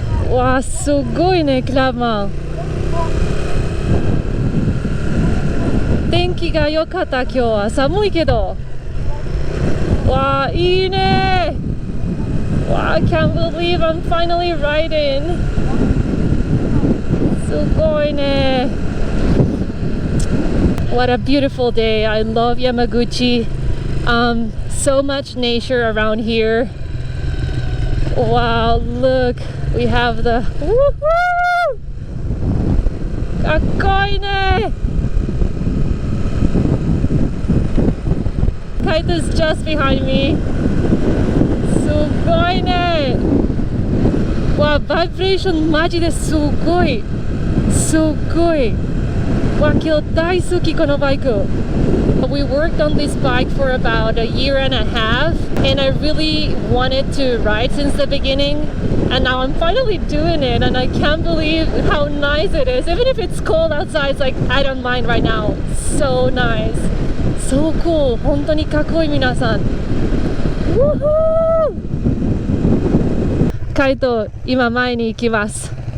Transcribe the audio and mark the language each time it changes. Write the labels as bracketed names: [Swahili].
[Japanese] わあ、すごいね、クラブマン。天気が良かった。今日は寒いけど。わあ、いいね。 [English] わあ、can't believe I'm finally riding。 [Japanese] すごいね。 [English] What a beautiful day. I love Yamaguchi. So much nature around here. Wow, look, we have the woohoo! [Japanese] かっこいいね。 [English] Kite is just behind me. [Japanese] すごいね。わあ、バイブレーションマジですごい。すごい。わあ、今日大好きこのバイク。 [English] We worked on this bike for about a year and a half, and I really wanted to ride since the beginning, and now I'm finally doing it, and I can't believe how nice it is. Even if it's cold outside, it's like I don't mind right now. So nice. So cool. [Japanese] 本当にかっこいい皆さん。 Woohoo! カイト、今前に行きます。